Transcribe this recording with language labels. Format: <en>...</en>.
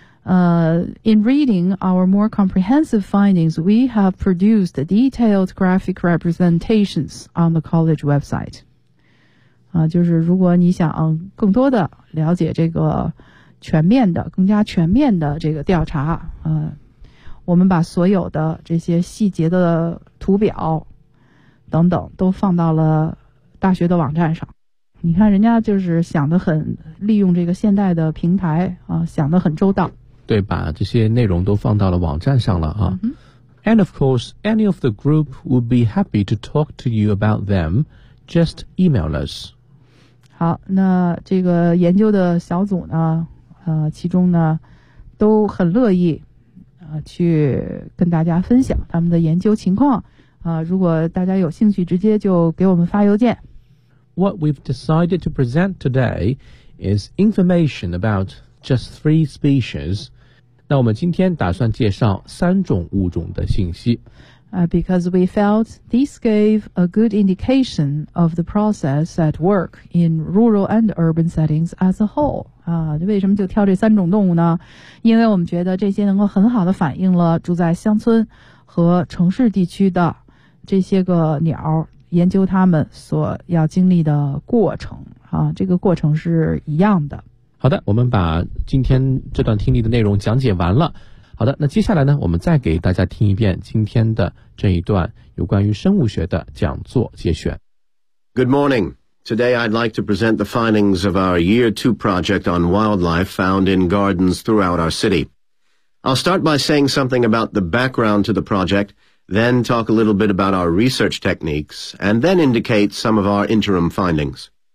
<en>In reading our more comprehensive findings, we have produced detailed graphic representations on the college website.</en> <zh>就是如果你想更多的了解这个全面的、更加全面的这个调查，我们把所有的这些细节的图表等等都放到了大学的网站上。你看人家就是想得很利用这个现代的平台啊，想得很周到。对，把这些内容都放到了网站上了啊。 Mm-hmm.</zh> <en>And of course, any of the group would be happy to talk to you about them. Just email us.</en> <zh>好，那这个研究的小组呢，其中呢，都很乐意去跟大家分享他们的研究情况。如果大家有兴趣，直接就给我们发邮件。</zh> <en>What we've decided to present today is information about just three species.</en> <zh>那我们今天打算介绍三种物种的信息。</zh> <en>Because we felt this gave a good indication of the process at work in rural and urban settings as a whole.</en> <zh>为什么就挑这三种动物呢？因为我们觉得这些能够很好的反映了住在乡村和城市地区的这些个鸟研究他们所要经历的过程啊，这个过程是一样的。好的，我们把今天这段听力的内容讲解完了。好的，那接下来呢，我们再给大家听一遍今天的这一段有关于生物学的讲座节选。</zh> <en>Good morning. Today I'd like to present the findings of our year two project on wildlife found in gardens throughout our city. I'll start by saying something about the background to the project, then talk a little bit about our research techniques, and then indicate some of our interim findings.</en>